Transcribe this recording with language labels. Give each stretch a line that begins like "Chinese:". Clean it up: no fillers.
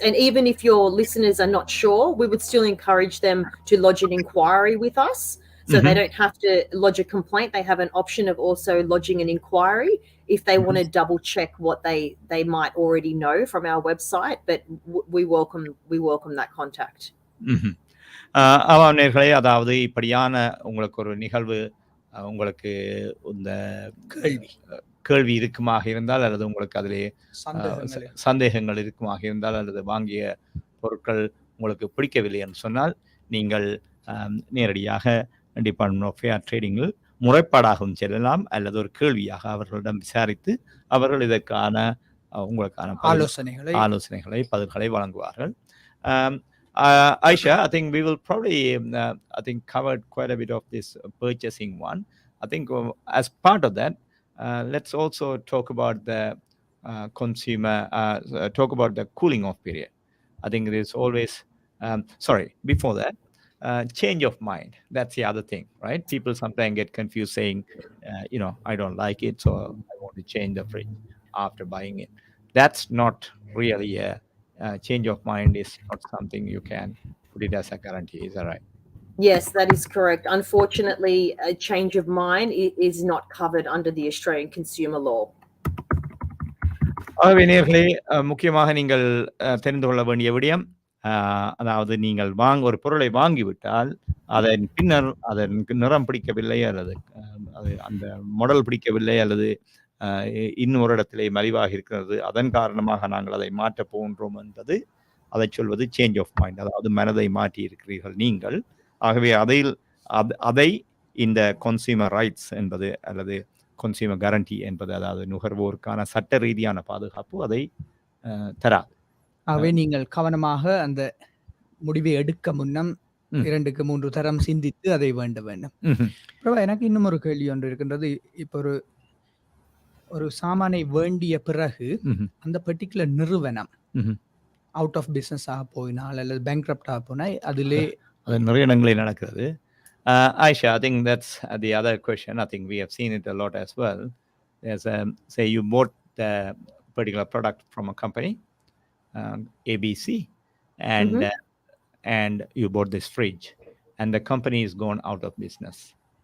English: And even if your listeners are not sure, we would still encourage them to lodge an inquiry with us. So they don't have to lodge a complaint. They have an option of also lodging an inquiry if they want to double check what they might already know from our website. But we welcome that contact.
Tamil: நேயர்களே, அதாவது இப்படியான உங்களுக்கு ஒரு நிகழ்வு, உங்களுக்கு இந்த கேள்வி இருக்குமாக இருந்தால், அல்லது உங்களுக்கு அதிலே சந்தேகங்கள் இருக்குமாக இருந்தால், அல்லது வாங்கிய பொருட்கள் உங்களுக்கு பிடிக்கவில்லை என்று சொன்னால், நீங்கள் நேரடியாக டிபார்ட்மெண்ட் ஆஃப் ஃபேர் ட்ரேடிங்கில் முறைப்பாடாகவும் செல்லலாம், அல்லது ஒரு கேள்வியாக அவர்களிடம் விசாரித்து அவர்கள் இதற்கான உங்களுக்கான ஆலோசனைகளை பதில்களை வழங்குவார்கள்.
English: Aisha, I think we will probably covered quite a bit of this purchasing one. I think as part of that, let's also talk about the consumer, talk about the cooling off period. I think there's always, before that, change of mind. That's the other thing, right? People sometimes get confused saying, I don't like it, so I want to change the fridge after buying it. That's not really a change of mind is not something you can put it as a guarantee. Is that right? Yes, that is correct. Unfortunately, a change of mind is not covered under the Australian consumer law.
Tamil: ஆகவே நேயர்களே, முக்கியமாக நீங்கள் தெரிந்து கொள்ள வேண்டிய விடயம், அதாவது நீங்கள் ஒரு பொருளை வாங்கிவிட்டால் அதன் பின்னர் அதற்கு நிறம் பிடிக்கவில்லை, அல்லது அந்த மாடல் பிடிக்கவில்லை, அல்லது இன்னொரு இடத்திலே மலிவாக இருக்கிறது, அதன் காரணமாக நாங்கள் அதை மாற்றப் போகின்றோம் என்பது, அதை சொல்வது
English: Change of mind.
Tamil: அதாவது மனதை மாற்றி இருக்கிறீர்கள் நீங்கள். ஆகவே அதை இந்த
English: consumer rights
Tamil: என்பது, அல்லது
English: consumer guarantee
Tamil: என்பது, அதாவது நுகர்வோருக்கான சட்ட ரீதியான பாதுகாப்பு அதை தராது. ஆகவே நீங்கள் கவனமாக அந்த முடிவை எடுக்க முன்னம் 2-3 தரம் சிந்தித்து அதை வேண்ட வேண்டும். எனக்கு இன்னும் ஒரு கேள்வி ஒன்று இருக்கின்றது. இப்போ ஒரு சாமானை வேண்டிய பிறகு அந்த பர்டிகுலர் நிறுவனம்
English: out of business
Tamil: ஆக போயினால் அல்லது பேங்க்ரப்ட் ஆக போனால் அதிலே அது நிறைய இடங்களில் நடக்கிறது.
English: Aisha, I think that's the other question. I think we have seen it a lot as well. There's say you bought the particular product from a company, ABC, and you bought this fridge, and the company is gone out of business.